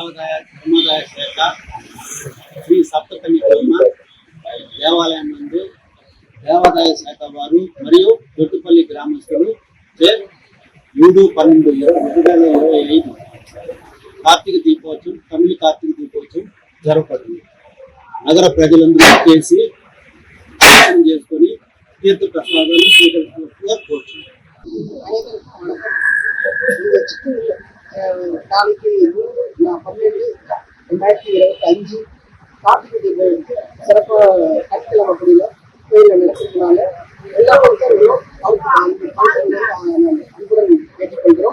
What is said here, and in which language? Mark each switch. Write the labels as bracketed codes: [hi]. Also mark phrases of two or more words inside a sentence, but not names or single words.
[te] శ్రీ సప్తకన్యకమ్మ దేవాలయం నందు దేవాదాయ శాఖ వారు మరియు దొడ్డుపల్లి గ్రామస్తులు 7/12/2025 కార్తీక దీపోత్సవం తమిళ కార్తీక దీపోత్సవం జరపబడింది. నగర ప్రజలందరూ చేసి చేసుకొని తీర్థ ప్రసాదాలు స్వీకరించాల్సిందిగా కోరుచున్నారు. [ta] நாளைக்கு 12/12/2025 கார்த்திகை தீபம் சிறப்பாக சனிக்கிழமை அப்படின்னா கோயிலில் நடத்துறதுனால எல்லா மக்களும் அன்புடன் கேட்டுக்கொள்கிறோம்.